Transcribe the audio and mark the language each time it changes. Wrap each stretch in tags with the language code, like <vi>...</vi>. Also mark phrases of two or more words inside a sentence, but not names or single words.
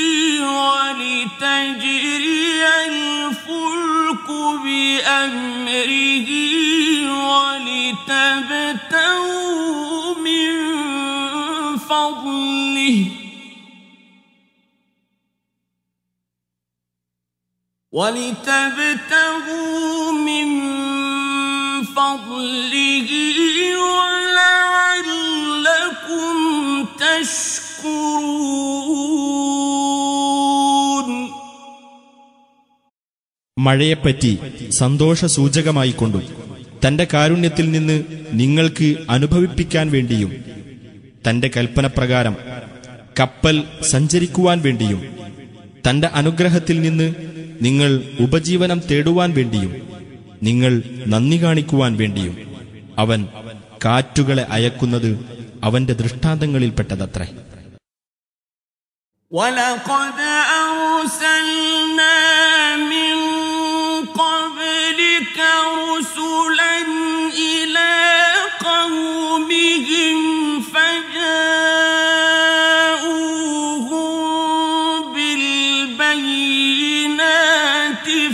<ar>ولتجري الفلك بأمره ولتبتغوا من فضله ولعلكم تشكرون.</ar> <ml>മഴയെപ്പറ്റി സന്തോഷസൂചകമായിക്കൊണ്ടും തന്റെ കാരുണ്യത്തിൽ നിന്ന് നിങ്ങൾക്ക് അനുഭവിപ്പിക്കാൻ വേണ്ടിയും തന്റെ കൽപ്പനപ്രകാരം കപ്പൽ സഞ്ചരിക്കുവാൻ വേണ്ടിയും തന്റെ അനുഗ്രഹത്തിൽ നിന്ന് നിങ്ങൾ ഉപജീവനം തേടുവാൻ വേണ്ടിയും നിങ്ങൾ നന്ദി കാണിക്കുവാൻ വേണ്ടിയും അവൻ കാറ്റുകളെ അയക്കുന്നത് അവന്റെ ദൃഷ്ടാന്തങ്ങളിൽപ്പെട്ടതത്രേ.</ml> <ar>وَلَقَدْ أَرْسَلْنَا مِن قَبْلِكَ رُسُلًا إِلَى قَوْمِهِمْ فَجَاءُوهُم بِالْبَيِّنَاتِ</ar>